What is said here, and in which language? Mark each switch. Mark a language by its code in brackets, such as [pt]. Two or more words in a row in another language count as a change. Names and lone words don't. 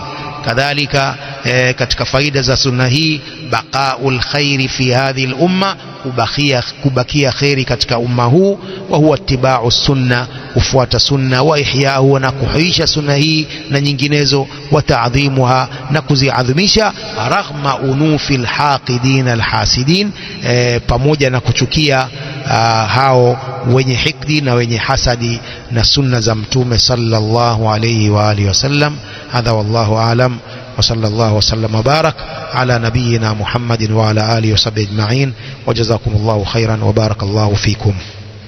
[sw] Kadhalika katika faida za sunna hii [ar] بقاء الخير في هذه الأمة, [sw] kubakia khairi katika umma huu, [ar] وهو اتباع سنة, [sw] kufuata sunna, [ar] وإحياؤه, [sw] na kuhuisha sunna hii na nyinginezo, [ar] وتعظيمها, [sw] na kuziadhimisha, [ar] رغم أنوف الحاقدين الحاسدين, [sw] pamoja na kuchukia hao wenye hikdi na wenye hasadi na sunna za Mtume [ar] صلى الله عليه وعلى آله وسلم. هذا والله أعلم، وصلى الله وسلم وبارك على نبينا محمد وعلى آله وصحبه أجمعين، وجزاكم الله خيرا وبارك الله فيكم.